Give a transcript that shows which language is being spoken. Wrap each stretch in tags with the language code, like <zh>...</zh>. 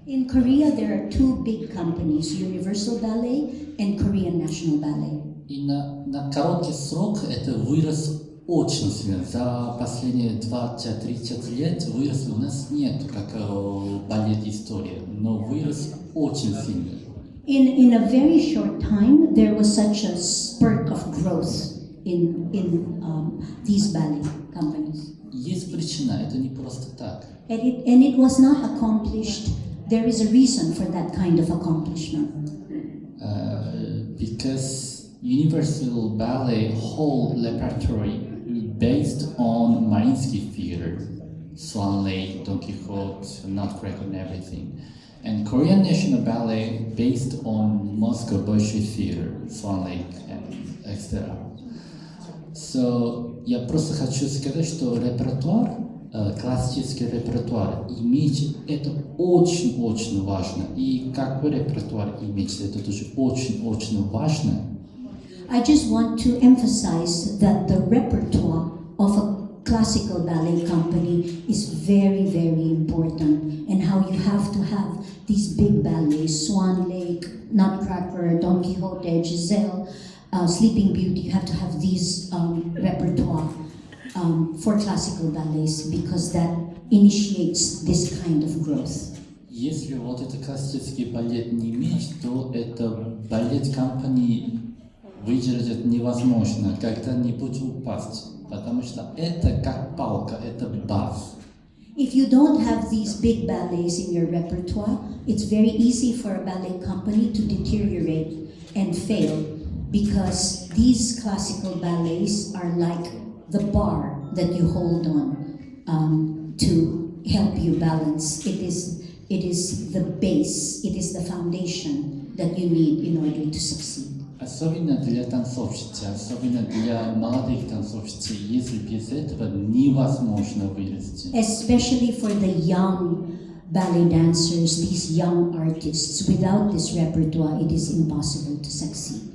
<en>In Korea, there are two big companies, Universal Ballet and Korean National Ballet.</en> <ru>И на короткий срок это вырос очень сильно. За последние 20-30 лет вырос у нас нет как балет история, но вырос очень сильно.</ru> <en>In a very short time, there was such a spurt of growth in these ballet companies.</en> <ru>Есть причина, это не просто так.</ru> <en>And it was not accomplished. There is a reason for that kind of accomplishment. Because Universal Ballet whole repertoire based on Mariinsky theater, Swan Lake, Don Quixote, Nutcracker, and everything. And Korean National Ballet based on Moscow Bolshoi Theater, Swan Lake, and etc.</en> <ru>So я просто хочу сказать, что репертуар, классический репертуар, иметь это очень-очень важно. И какой репертуар иметь, это тоже очень-очень важно.</ru> <en>I just want to emphasize that the repertoire of a classical ballet company is very, very important, and how you have to have these big ballets, Swan Lake, Nutcracker, Don Quixote, Giselle, Sleeping Beauty. You have to have these repertoire for classical ballets, because that initiates this kind of growth.</en> <ru>Если вот это классический балет не иметь, то это балет компании выдержать невозможно, когда-нибудь упасть, потому что это как палка, это баз.</ru> <en>If you don't have these big ballets in your repertoire, it's very easy for a ballet company to deteriorate and fail, because these classical ballets are like the bar that you hold on to help you balance. It is the base, it is the foundation that you need in order to succeed.</en> <ru>Особенно для танцовщицы, особенно для молодых танцовщиц, если без этого невозможно вырасти.</ru> <en>Especially for the young ballet dancers, these young artists, without this repertoire, it is impossible to succeed.</en>